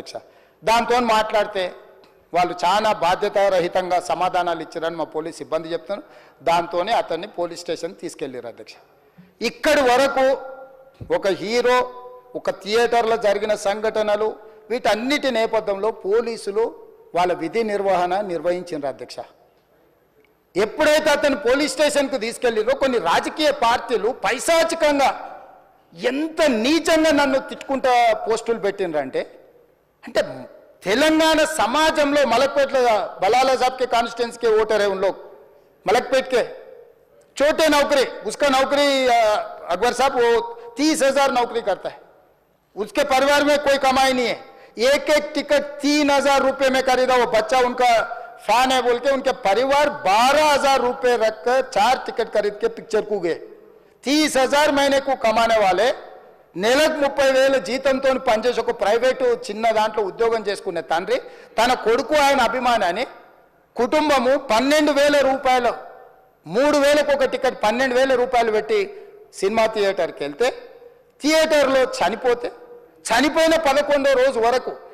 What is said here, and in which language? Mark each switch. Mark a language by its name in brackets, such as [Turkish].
[Telugu] అధ్యక్ష, దాంతో మాట్లాడితే వాళ్ళు చాలా బాధ్యతారహితంగా సమాధానాలు ఇచ్చారని మా పోలీస్ సిబ్బంది చెప్తున్నారు. దాంతోనే అతన్ని పోలీస్ స్టేషన్ తీసుకెళ్ళారు. అధ్యక్ష, ఇక్కడి వరకు ఒక హీరో, ఒక థియేటర్లో జరిగిన సంఘటనలు, వీటన్నిటి నేపథ్యంలో పోలీసులు వాళ్ళ విధి నిర్వహణ నిర్వహించారు. అధ్యక్ష, ఎప్పుడైతే అతను పోలీస్ స్టేషన్కు తీసుకెళ్ళిరో కొన్ని రాజకీయ పార్టీలు పైశాచికంగా ఎంత నీచంగా నన్ను తిట్టుకుంటా పోస్టులు పెట్టినరంటే, అంటే తెలంగాణ समाजంలో మలక్పేట్లో [Hindi] बलाला साहब के कॉन्स्टिट्यूंसी के वोटर है, उन लोग मलकपेट के छोटे नौकरी, उसका नौकरी अकबर साहब वो 30,000 नौकरी करता है, उसके परिवार में कोई कमाई नहीं है. एक टिकट 3,000 रुपये में खरीदा. वो बच्चा उनका फैन है बोल के उनके परिवार 12,000 रुपये रखकर 4 टिकट खरीद के पिक्चर को गए. 30,000 महीने को कमाने वाले [Telugu] నెలకు 30,000 జీతంతో పనిచేసి ఒక ప్రైవేటు చిన్న దాంట్లో ఉద్యోగం చేసుకునే తండ్రి తన కొడుకు ఆయన అభిమానాన్ని కుటుంబము 12,000 రూపాయలు, 3,000కు ఒక టికెట్ 12,000 రూపాయలు పెట్టి సినిమా థియేటర్కి వెళ్తే థియేటర్లో చనిపోయిన 11వ రోజు వరకు